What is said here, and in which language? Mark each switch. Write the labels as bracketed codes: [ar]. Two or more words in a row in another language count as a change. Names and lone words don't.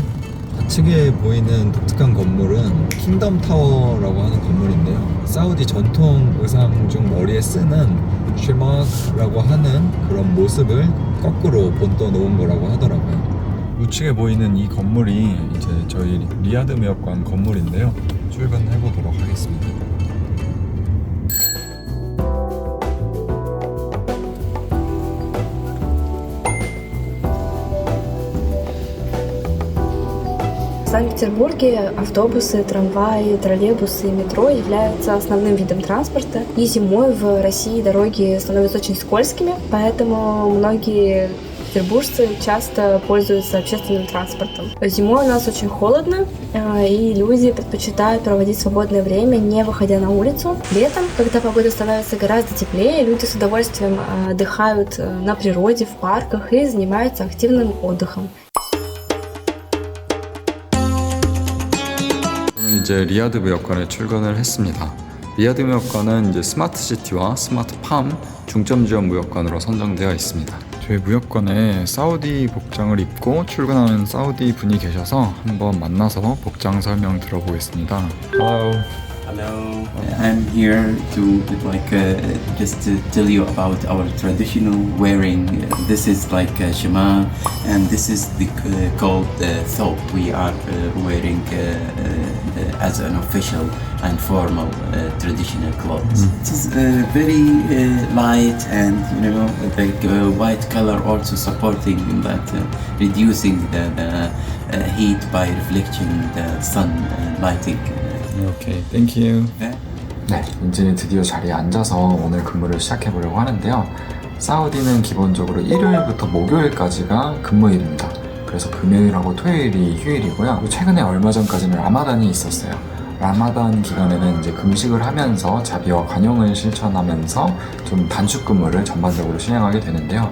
[ko] 좌측에 보이는 독특한 건물은 킹덤 타워라고 하는 건물인데요. 사우디 전통 의상 중 머리에 쓰는 쉐마크라고 하는 그런 모습을 거꾸로 본떠 놓은 거라고 하더라고요. 우측에 보이는 이 건물이 이제 저희 리야드무역관 건물인데요. 출근해 보도록 하겠습니다. [ru] В Санкт-Петербурге автобусы, трамваи, троллейбусы и метро являются основным видом транспорта. И зимой в России дороги становятся очень скользкими, поэтому многие петербуржцы часто пользуются общественным транспортом. Зимой у нас очень холодно, и люди предпочитают проводить свободное время, не выходя на улицу. Летом, когда погода становится гораздо теплее, люди с удовольствием отдыхают на природе, в парках и занимаются активным отдыхом. [ko] 이제 리야드무역관에 출근을 했습니다. 리야드무역관은 이제 스마트시티와 스마트팜 중점 지원 무역관으로 선정되어 있습니다. 저희 무역관에 사우디 복장을 입고 출근하는 사우디 분이 계셔서 한번 만나서 복장 설명 들어보겠습니다. [en] Hello. Hello, I'm here to just to tell you about our traditional wearing. This is like shema, and this is called thobe. We are wearing as an official and formal traditional clothes. It is very light, and white color also supporting that, reducing the heat by reflecting the sun lighting. okay, thank you. [ko] 네, 이제 드디어 자리에 앉아서 오늘 근무를 시작해 보려고 하는데요. 사우디는 기본적으로 일요일부터 목요일까지가 근무일입니다. 그래서 금요일하고 토요일이 휴일이고요. 최근에 얼마 전까지는 라마단이 있었어요. 라마단 기간에는 이제 금식을 하면서 자비와 관용을 실천하면서 좀 단축 근무를 전반적으로 시행하게 되는데요.